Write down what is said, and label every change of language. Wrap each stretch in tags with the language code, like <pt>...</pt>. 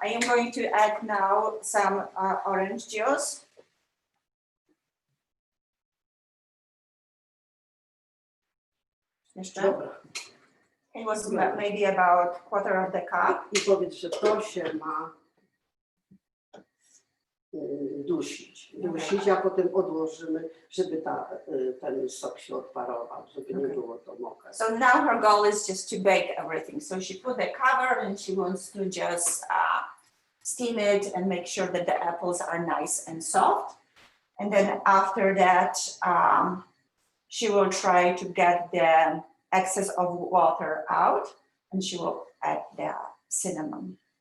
<en>I am going to add now some orange juice.</en> <pl>Jeszcze? Dobra.</pl> <en>It was maybe about quarter of the cup.</en> <pl>I powiedz, że to się ma dusić, a potem odłożymy, żeby ten sok się odparował, żeby nie było to mokre.</pl> <en>So now her goal is just to bake everything. So she put the cover and she wants to just steam it and make sure that the apples are nice and soft. And then after that, she will try to get the excess of water out and she will add the cinnamon.</en>